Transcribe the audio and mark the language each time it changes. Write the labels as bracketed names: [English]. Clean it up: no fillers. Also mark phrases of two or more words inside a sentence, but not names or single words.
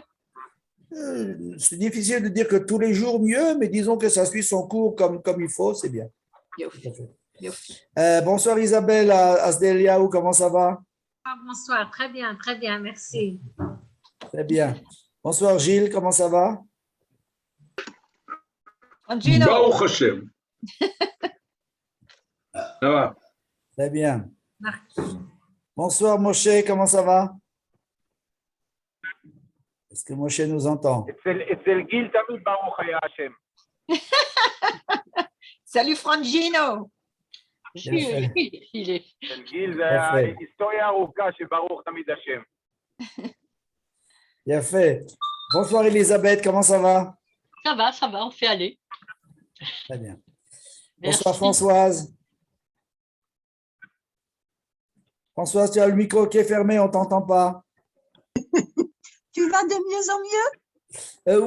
[French] C'est difficile de dire que tous les jours mieux, mais disons que ça suit son cours comme il faut, c'est bien. Yofi. Bonsoir Isabelle Asdeliaou, comment ça va? Ah, bonsoir, très bien, merci. Très bien. Bonsoir Gilles, comment ça va? Angino. [Hebrew] ברוך השם. [French] Ça va. Très bien. Bonsoir Moshe, comment ça va? Est-ce que Moshe nous entend? [Hebrew] אצל גיל תמיד ברוך היה השם. [French] Salut Frangino. Bien fait. [Hebrew] אצל גיל זה יפה. היסטוריה ארוכה שברוך תמיד השם. [French] Bien fait. Bonsoir Elisabeth, comment ça va? Ça va, on fait aller. Très bien. Merci. Bonsoir Françoise. Françoise, tu as le micro qui est fermé, on ne t'entend pas. Tu vas de mieux en mieux?